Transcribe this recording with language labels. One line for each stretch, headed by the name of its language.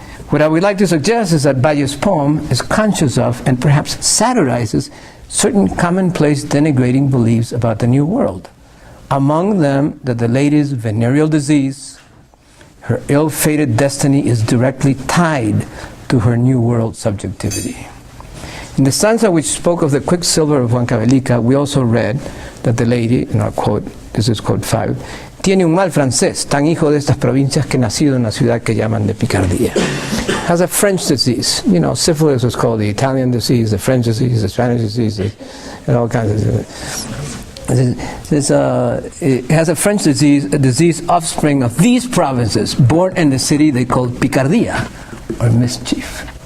English: What I would like to suggest is that Valle's poem is conscious of and perhaps satirizes certain commonplace denigrating beliefs about the New World. Among them, that the lady's venereal disease, her ill-fated destiny, is directly tied to her New World subjectivity. In the stanza which spoke of the quicksilver of Huancavelica, we also read that the lady, in our quote, this is quote 5,
Spanish: tiene un mal francés, tan hijo de estas provincias que nacido en una ciudad que llaman de picardía.
English: Has a French disease. You know, syphilis was called the Italian disease, the French disease, the Spanish disease, and all kinds of it has a French disease, a disease offspring of these provinces, born in the city they called Picardia, or mischief.